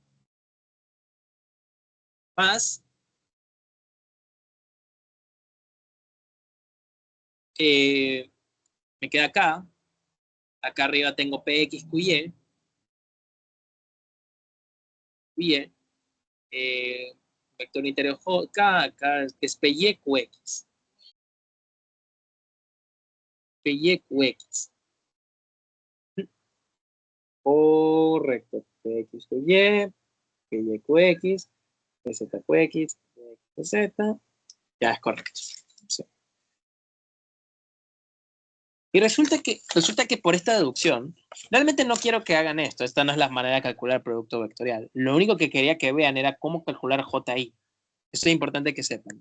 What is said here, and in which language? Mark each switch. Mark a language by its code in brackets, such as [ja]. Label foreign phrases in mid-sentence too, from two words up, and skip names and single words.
[es] Más, me queda acá. Acá arriba tengo PX, QY. QY. Vector unitario J, acá es PY, QX. PY, QX. Correcto. PX, QY, PY, QX, PZ, QX, PZ. Ya es correcto. Sí. Y resulta que por esta deducción, realmente no quiero que hagan esto. Esta no es la manera de calcular el producto vectorial. Lo único que quería que vean era cómo calcular JI. Esto es importante que sepan.